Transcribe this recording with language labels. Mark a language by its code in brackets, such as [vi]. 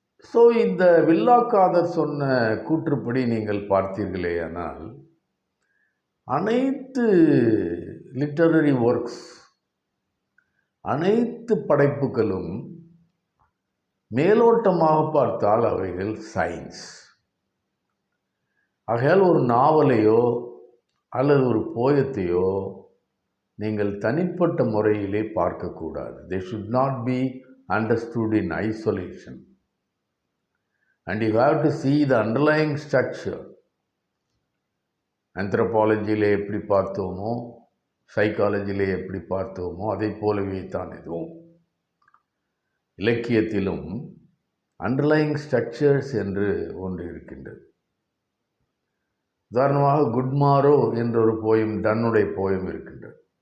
[ta] So இந்த வில்லாக்காதர் சொன்ன கூற்றுப்படி நீங்கள் பார்த்தீர்களேயானால் அனைத்து லிட்டரரி ஒர்க்ஸ், அனைத்து படைப்புகளும் மேலோட்டமாக பார்த்தால் அவைகள் சயின்ஸ். ஆகையால் ஒரு நாவலையோ அல்லது ஒரு போயத்தையோ நீங்கள் தனிப்பட்ட முறையிலே பார்க்கக்கூடாது. [en] They should not be understood in isolation. And you have to see the underlying structure. [ta] ஆந்த்ரோபாலஜியிலே எப்படி பார்த்தோமோ, சைக்காலஜியிலே எப்படி பார்த்தோமோ அதை போலவே தான் இதுவும். இலக்கியத்திலும் அண்டர்லைங் ஸ்ட்ரக்சர்ஸ் என்று ஒன்று இருக்கின்றது. உதாரணமாக குட்மாரோ என்ற ஒரு போயம், டன்னுடைய போயம் இருக்கின்றது.